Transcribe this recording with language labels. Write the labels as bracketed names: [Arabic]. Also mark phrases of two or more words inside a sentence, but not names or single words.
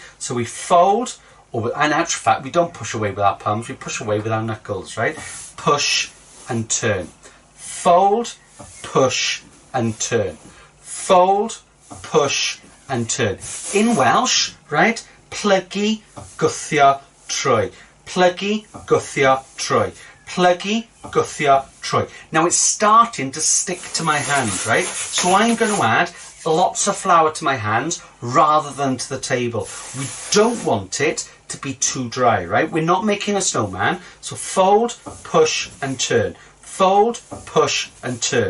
[English] So we fold, or in actual fact, we don't push away with our palms, we push away with our knuckles, right? Push and turn. Fold, push and turn. Fold, push and turn. In Welsh, right? [Welsh] Plygu, gwthio, trwy. Plygu, gwthio, trwy. Plygu, gwthio, trwy. [English] Now it's starting to stick to my hand, right? So I'm going to add lots of flour to my hands rather than to the table. We don't want it to be too dry, right? We're not making a snowman. So fold, push and turn. Fold, push and turn.